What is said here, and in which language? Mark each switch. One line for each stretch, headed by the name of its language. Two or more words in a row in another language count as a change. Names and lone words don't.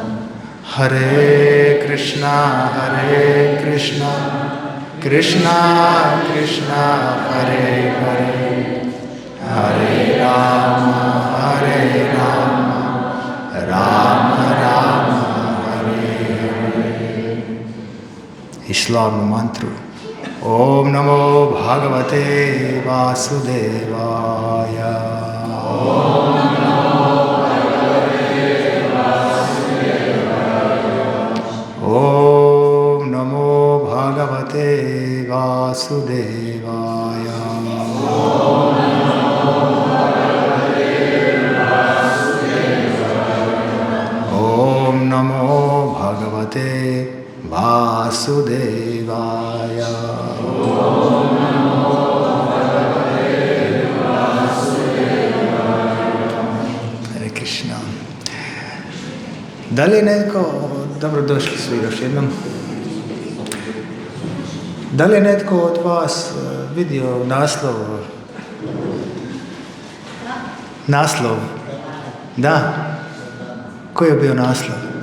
Sanskrit: हरे कृष्ण कृष्ण कृष्ण हरे हरे हरे राम राम राम
Croatian: i slavnu mantru
Sanskrit: ॐ नमो भगवते वासुदेवाय. ॐ नमो भगवते वासुदेवाय. ॐ नमो भगवते वासुदेवाय. ॐ नमो भगवते वासुदेवाय. ॐ नमो भगवते वासुदेवाय. ॐ नमो भगवते वासुदेवाय. हरे कृष्ण.
Croatian: Da li je netko, dobrodošli svi još jednom, da li je netko od vas vidio naslov? Naslov? Da. Koji je bio naslov?